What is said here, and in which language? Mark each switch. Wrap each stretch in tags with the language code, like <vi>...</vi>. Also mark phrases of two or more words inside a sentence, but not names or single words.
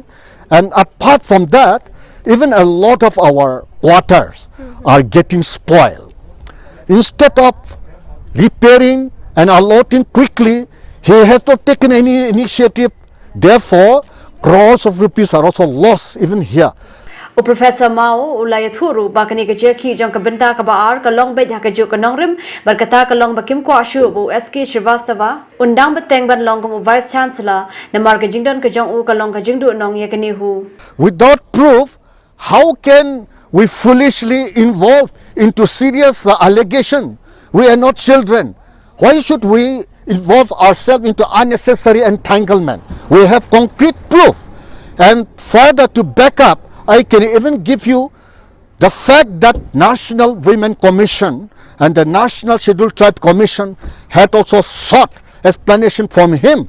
<en>And apart from that, even a lot of our quarters are getting spoiled. Instead of repairing and allotting quickly, he has not taken any initiative. Therefore, crores of rupees are also lost even here.</en> <kha>Professor Mao ulayat huru bakani ke jeki jong ka benta ka baar ka long bet haka jo ka nongrim berkata ka long bakim ko ashu bu SK Srivastava undang beteng ban long ko</kha> <en>Vice Chancellor</en> <kha>na mar ka jingdon ka jong u ka long ka jingdu nong ye kani hu.</kha> <en>Without proof, how can we foolishly involve into serious allegation? We are not children. Why should we involve ourselves into unnecessary entanglement? We have concrete proof. And further to back up, I can even give you the fact that National Women Commission and the National Scheduled Tribe Commission had also sought explanation from him.</en>